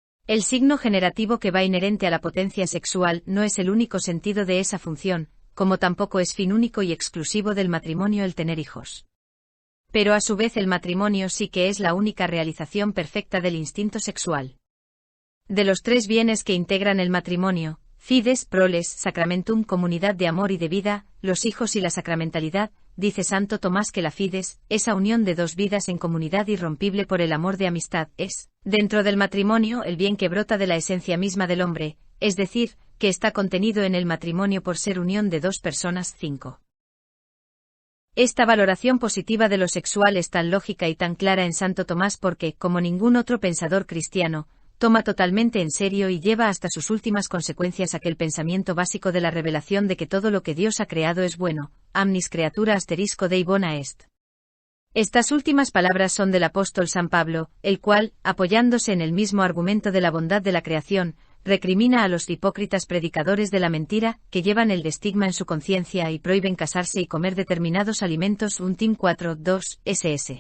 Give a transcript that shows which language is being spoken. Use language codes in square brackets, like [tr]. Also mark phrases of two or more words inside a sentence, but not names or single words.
[es] El signo generativo que va inherente a la potencia sexual no es el único sentido de esa función, como tampoco es fin único y exclusivo del matrimonio el tener hijos. Pero a su vez el matrimonio sí que es la única realización perfecta del instinto sexual. De los tres bienes que integran el matrimonio, [la] fides, proles, sacramentum, [es] comunidad de amor y de vida, los hijos y la sacramentalidad, dice Santo Tomás que la fides, esa unión de dos vidas en comunidad irrompible por el amor de amistad, es, dentro del matrimonio, el bien que brota de la esencia misma del hombre, es decir, que está contenido en el matrimonio por ser unión de dos personas. 5. Esta valoración positiva de lo sexual es tan lógica y tan clara en Santo Tomás porque, como ningún otro pensador cristiano, toma totalmente en serio y lleva hasta sus últimas consecuencias aquel pensamiento básico de la revelación de que todo lo que Dios ha creado es bueno, [la] amnis creatura asterisco Dei bona est. [es] Estas últimas palabras son del apóstol San Pablo, el cual, apoyándose en el mismo argumento de la bondad de la creación, recrimina a los hipócritas predicadores de la mentira, que llevan el estigma en su conciencia y prohíben casarse y comer determinados alimentos. Un Tim 4:2, ss.